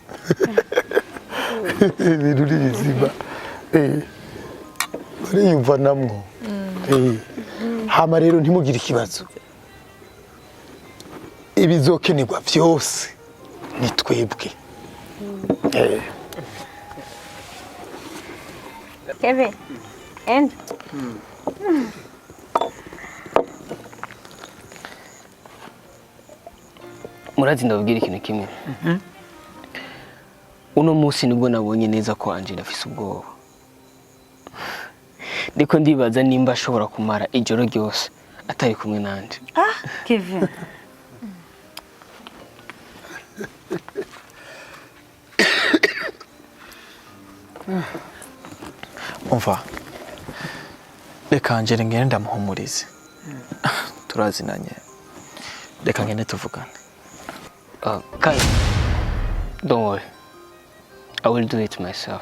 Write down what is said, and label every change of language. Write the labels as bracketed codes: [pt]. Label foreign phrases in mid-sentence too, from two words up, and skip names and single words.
[rn] Ibintu ni bizima. Bariyumva namwo. Hama rero ntimugire ikibazo. Ibizokenerwa byose ni twebwe. Kevin, and murazi ndababwira ikintu kimwe. Uno munsi nibwo nabonye neza ko Angela afise ubwoba. Ndiko ndibaza nimba ashobora kumara ijoro ryose atari kumwe nanje. Kevin. umva reka ngere ngende ndamuhumurize. Turazinanye, reka ngende tuvugane. [en] Kai, don't worry. I will do it myself.